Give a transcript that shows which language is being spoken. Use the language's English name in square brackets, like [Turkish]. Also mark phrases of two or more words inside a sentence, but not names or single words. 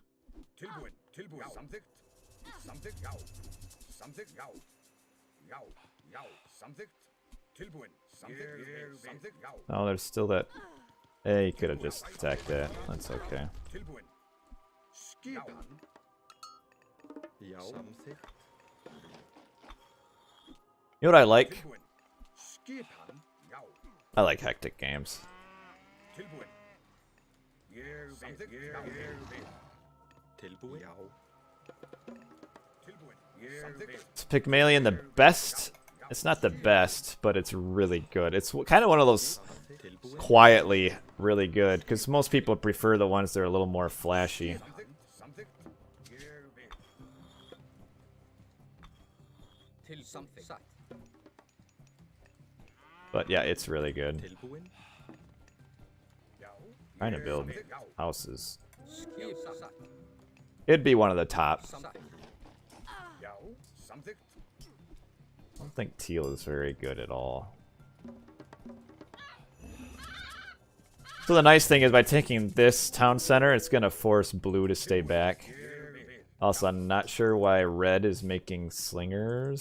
[Icelandic] Tilbúin, tilbúin, samþykkt. Samþykkt, já. Samþykkt, já. Já, já, samþykkt. Tilbúin, samþykkt, samþykkt, já. [English] Oh, there's still that. Hey, you could have just attacked that. That's okay. [Icelandic] Tilbúin. Skipan. Já. Samþykkt. [English] You know what I like? [Icelandic] Tilbúin. Skipan, já. [English] I like hectic games. [Icelandic] Tilbúin. Ég samþykkt, já. Tilbúin, já. Tilbúin. Samþykkt. [English] Is Pygmalion the best? It's not the best, but it's really good. It's kind of one of those quietly really good, because most people prefer the ones that are a little more flashy. [Icelandic] Samþykkt. Til something. [English] But yeah, it's really good. [Icelandic] Tilbúin. Já. [English] Trying to build houses. [Icelandic] Skipan. [English] It'd be one of the top. [Icelandic] Já. Samþykkt. [English] I don't think teal is very good at all. So the nice thing is by taking this town center, it's going to force blue to stay back. Also, I'm not sure why red is making slingers.